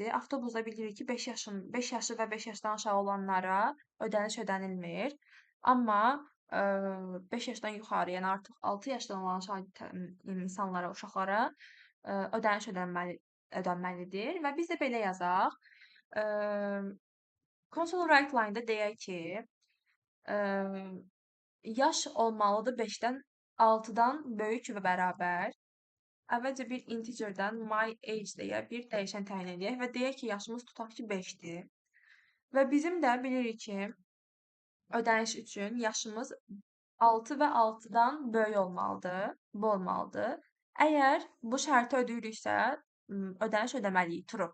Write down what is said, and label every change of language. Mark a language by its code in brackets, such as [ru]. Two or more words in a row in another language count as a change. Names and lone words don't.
[az] Avtobusda bilirik ki, 5 yaşı və 5 yaşdan aşağı olanlara ödəniş ödənilmir. Amma 5 yaşdan yuxarı, yəni artıq 6 yaşdan olan insanlara, uşaqlara ödəniş ödənməlidir və biz də belə yazaq. [en] Console right line- [az] da deyək ki, yaş olmalıdır 5-dən 6-dan böyük və bərabər. Əvvəlcə bir integerdən [en] my age [az] deyə bir dəyişən təyin edək və deyək ki, yaşımız tutaq ki, 5-dir. Və bizim də bilirik ki, ödəniş üçün yaşımız 6 və 6-dan böyük olmalıdır, bu olmalıdır. Əgər bu şərti ödəyiriksə, ödəniş ödəməliyik, true.